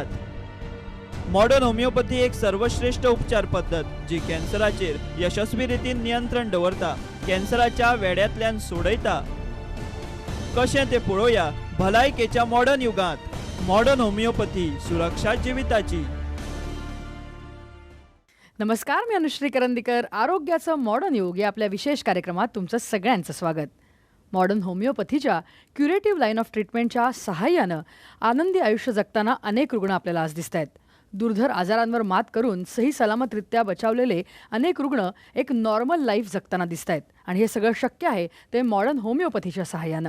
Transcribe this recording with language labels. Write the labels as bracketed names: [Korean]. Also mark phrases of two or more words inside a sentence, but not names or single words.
[Konkani] मॉडर्न होमिओपॅथी एक सर्वश्रेष्ठ उपचार पद्धत जी कॅन्सराचेर यशस्वी रितीन नियंत्रण दवरता, कॅन्सराच्या वेड्यातल्यान सोडयता. कशें ते पळोवया भलायकेच्या मॉडर्न युगांत. मॉडर्न होमिओपॅथी, सुरक्षा जिविताची. [Marathi] नमस्कार, मी अनुश्री करंदीकर. आरोग्याचं मॉडर्न युग या आपल्या विशेष कार्यक्रमात तुमचं सगळ्यांचं स्वागत. मॉडर्न होमिओपॅथीच्या [English] curative line of treatment [Marathi] सहाय्यानं आनंदी आयुष्य जगताना अनेक रुग्ण आपल्याला आज दिसत आहेत. दुर्धर आजारांवर मात करून सही सलामतरित्या बचावलेले अनेक रुग्ण एक [English] normal life [Marathi] जगताना दिसत आहेत आणि हे सगळं शक्य आहे ते मॉडर्न होमिओपॅथीच्या सहाय्यानं.